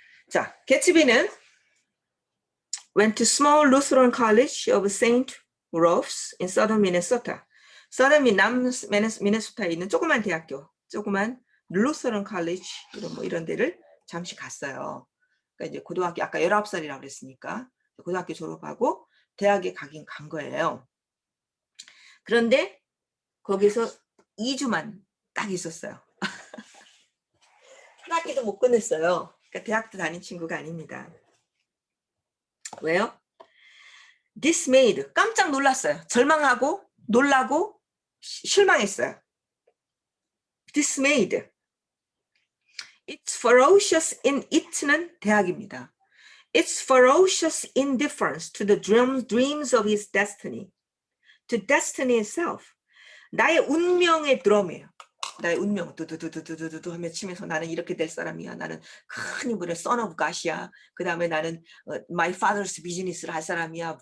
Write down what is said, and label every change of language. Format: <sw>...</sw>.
<ko>자, 개츠비는</ko> <en>went to small Lutheran College of St. Rose in southern Minnesota.</en> <ko>southern 미네소타에 있는 조그만 대학교, 조그만 루스런 칼리지 이런 데를 잠시 갔어요. 그러니까 이제 고등학교 아까 19살이라고 그랬으니까 고등학교 졸업하고 대학에 가긴 간 거예요. 그런데 거기서 2주만 딱 있었어요. 한 학기도 못 끝냈어요. 그러니까 대학도 다닌 친구가 아닙니다. 왜요? dismayed, 깜짝 놀랐어요. 절망하고 놀라고 실망했어요. dismayed.</ko> <en>It's ferocious in it는</en> <ko>대학입니다.</ko> <en>It's ferocious indifference to the dreams of his destiny. To destiny itself.</en> <ko>나의 운명의 드럼이에요. 나의 운명 두두두두두두 하며 치면서 나는 이렇게 될 사람이야. 나는 큰 인물의</ko> <en>son of God</en> <ko>이야. 그 다음에 나는</ko> <en>my father's business</en> <ko>를 할 사람이야.</ko>